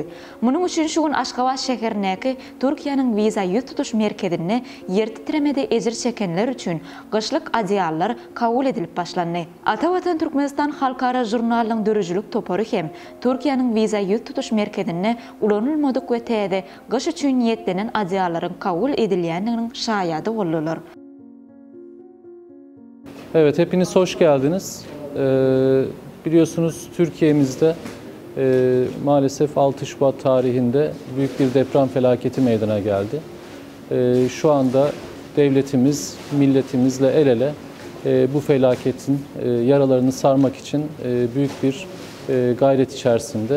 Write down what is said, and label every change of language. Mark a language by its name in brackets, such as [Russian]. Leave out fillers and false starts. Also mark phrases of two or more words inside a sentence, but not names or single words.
[Turkmen] Munyň üçin şu gün Aşgabat şäherindäki Türkiýanyň viza ýüz tutuş merkezine yer titremede ejir çekenler üçin gyşlyk adiyallar kabul edilip başlandy. Atawatan Türkmenistan halkara jurnalynyň dörüjülük topary hem Türkiýanyň viza ýüz tutuş merkezine ulanylmadyk we täze gyş üçin niýetlenen adiyallaryň kabul edilýändiginiň şaýady boldylar. [Turkish] Evet, hepiniz hoş geldiniz. Biliyorsunuz Türkiye'mizde maalesef 6 Şubat tarihinde büyük bir deprem felaketi meydana geldi. Şu anda devletimiz, milletimizle el ele bu felaketin yaralarını sarmak için büyük bir gayret içerisinde.